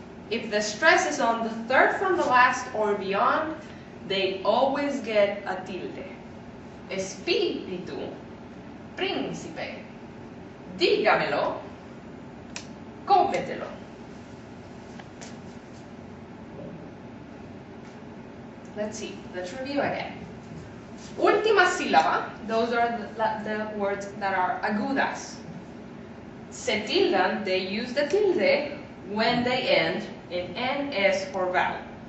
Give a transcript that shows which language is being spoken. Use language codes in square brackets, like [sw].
[en] If the stress is on the third from the last or beyond, they always get a tilde. [es] Espíritu, príncipe, dígamelo, cómetelo. [en] Let's see, let's review again. [es] Última sílaba, [en] those are the words that are agudas. [es] Se tildan, [en] they use the tilde when they end in N, S, or vowel.